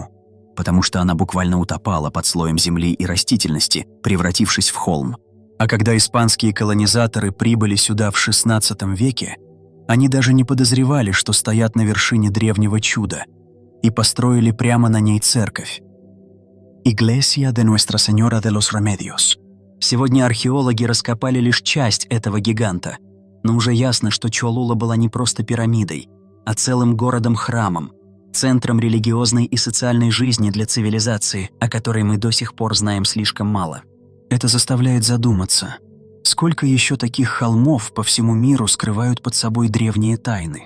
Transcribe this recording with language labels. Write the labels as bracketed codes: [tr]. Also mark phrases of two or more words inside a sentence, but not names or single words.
[ru] Потому что она буквально утопала под слоем земли и растительности, превратившись в холм. А когда испанские колонизаторы прибыли сюда в XVI веке, они даже не подозревали, что стоят на вершине древнего чуда, и построили прямо на ней церковь. Iglesia de Nuestra Señora de los Remedios. Сегодня археологи раскопали лишь часть этого гиганта, но уже ясно, что Чолула была не просто пирамидой, а целым городом-храмом, центром религиозной и социальной жизни для цивилизации, о которой мы до сих пор знаем слишком мало. Это заставляет задуматься, сколько еще таких холмов по всему миру скрывают под собой древние тайны.